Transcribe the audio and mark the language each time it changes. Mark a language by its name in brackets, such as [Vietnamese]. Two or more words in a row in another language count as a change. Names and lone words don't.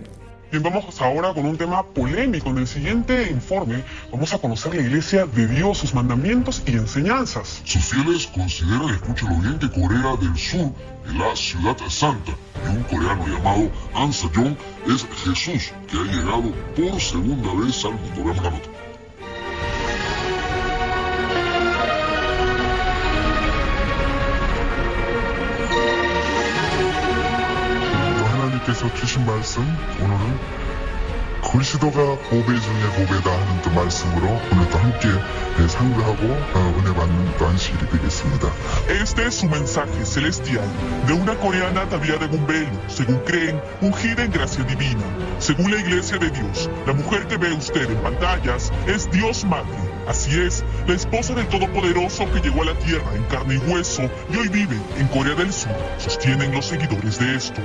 [Spanish] Bien, vamos ahora con un tema polémico. En el siguiente informe vamos a conocer la Iglesia de Dios, sus mandamientos y enseñanzas. Sus fieles consideran, escúchalo bien, que Corea del Sur es la ciudad santa y un coreano llamado An Sejong es Jesús, que ha llegado por segunda vez al mundo. Veamos la nota. [Korean] 하나님께서 주신 말씀, 오늘은 그리스도가 보배 중에 보배다 하는 그 말씀으로 오늘도 함께 상주하고 은혜 받는 또한 시일이 되겠습니다. [Spanish] Este es su mensaje celestial de una coreana ataviada de un velo, según creen, ungida en gracia divina. Según la Iglesia de Dios, la mujer que ve usted en pantallas es Dios Madre. Así es, la esposa del Todopoderoso que llegó a la tierra en carne y hueso y hoy vive en Corea del Sur, sostienen los seguidores de esto.